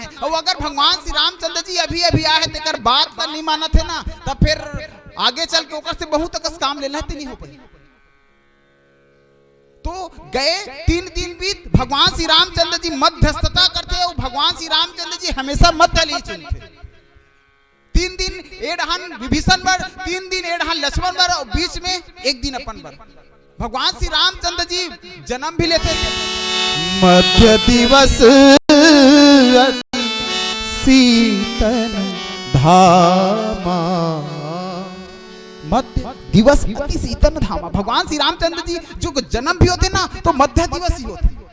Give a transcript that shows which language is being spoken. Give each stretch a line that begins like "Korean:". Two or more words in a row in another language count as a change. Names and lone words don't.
Chhattisgarhi: और अगर भगवान श्री रामचंद्र जी अभी आए तेकर बात का नहीं मानत है ना, तब फिर आगे चल के ओकर से बहुत तक काम लेना नहीं हो पाई। तो गए 3 दिन बीत, भगवान श्री रामचंद्र जी मध्यस्थता करते और भगवान श्री रामचंद्र जी हमेशा मध्य ही चुनते। 3 दिन एडहन विभीषण बर, 3 दिन एडहन लक्ष्मण बर और बीच में 1 दिन अपन बर। भगवान श्री रामचंद्र जी जन्म भी लेते थे।
Awadhi: मध्य दिवस सीतन धामा, मध्य दिवस अति सीतन धामा।
Chhattisgarhi: भगवान श्री रामचंद्र जी जो जन्म भी होते ना तो मध्य दिवस ही होते।